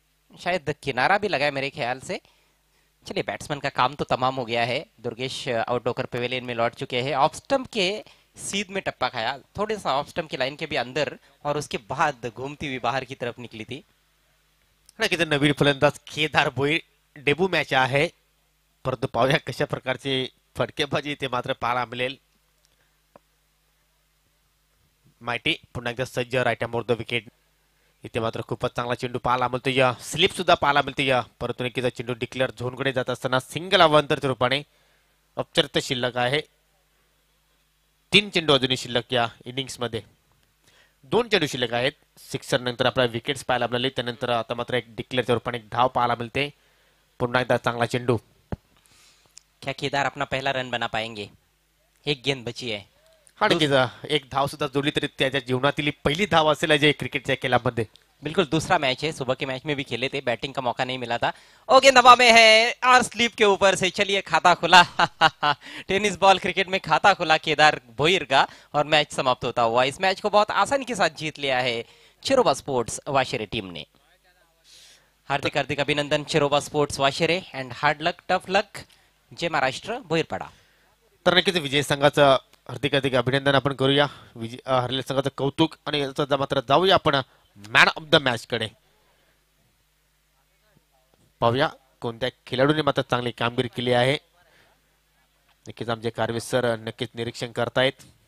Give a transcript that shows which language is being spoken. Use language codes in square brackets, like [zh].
[hi] शायद किनारा भी लगा है मेरे ख्याल से. चलिए, बैट्समैन का काम तो तमाम हो गया है. दुर्गेश आउट होकर पेविलियन में लौट चुके हैं. ऑफ स्टंप के सीध में टप्पा खाया, थोड़े सा ऑफ स्टंप की लाइन के भी अंदर, और उसके बाद घूमती हुई बाहर की तरफ निकली थी. [mr] नक्कीच नवीन फलंदाज केदार भोईर. डेब्यू मॅच आहे, परंतु पाहूया कशा प्रकारची फटकेबाजी ते मात्र पाहायला मिळेल. माहिती पुन्हा एकदा सज्ज राईट हँड द विकेट. इथे मात्र खूपच चांगला चेंडू पाहायला मिळतो. या स्लिप सुद्धा पाहायला मिळते. या परंतु नक्कीच चेंडू डिक्लेअर झोनकडे जात असताना सिंगल अवांतरच्या रूपाने औपचारिकता शिल्लक आहे. 3 चेंडू अजूनही शिल्लक या इनिंग्स मध्ये. 2 चेंडू शिल्लक आहेत. सिक्सर नंतर आपल्याला विकेट्स पाहायला मिळाले. त्यानंतर आता मात्र एक डिक्लेअरच्या रूपाने एक धाव पाहायला मिळते. पुन्हा एकदा चांगला चेंडू. [hi] क्या केदार अपना पहला रन बना पाएंगे? एक गेंद बची है. [mr] आणखीच एक धाव सुद्धा जोडली तरी त्याच्या जीवनातील ही पहिली धाव असेल अजय क्रिकेटच्या खेळामध्ये. [hi] बिल्कुल दूसरा मैच है, सुबह के मैच में भी खेले थे, बैटिंग का मौका नहीं मिला था। ओ गेंद हवा में है और स्लीप के ऊपर से, चलिए खाता खुला टेनिस बॉल क्रिकेट में खाता खुला केदार भोईर का और मैच समाप्त होता हुआ। इस मैच को बहुत आसानी के साथ जीत लिया है चिरोबा स्पोर्ट्स वाशेरे टीम ने। हार्दिक हार्दिक अभिनंदन चिरोबा sports वाशेरे [en] and hard luck tough luck [hi] जय महाराष्ट्र भोईरपाडा। [mr] तर नक्कीच विजय संघाचं हार्दिक हार्दिक अभिनंदन आपण करूया, हरलेल्या संघाचं कौतुक आणि याचा मात्र जाऊया आपण मॅन ऑफ द मॅच कडे. पाहूया कोणत्या खेळाडूने मात्र चांगली कामगिरी केली आहे. नक्कीच आमचे कारवे सर नक्कीच निरीक्षण करतायत.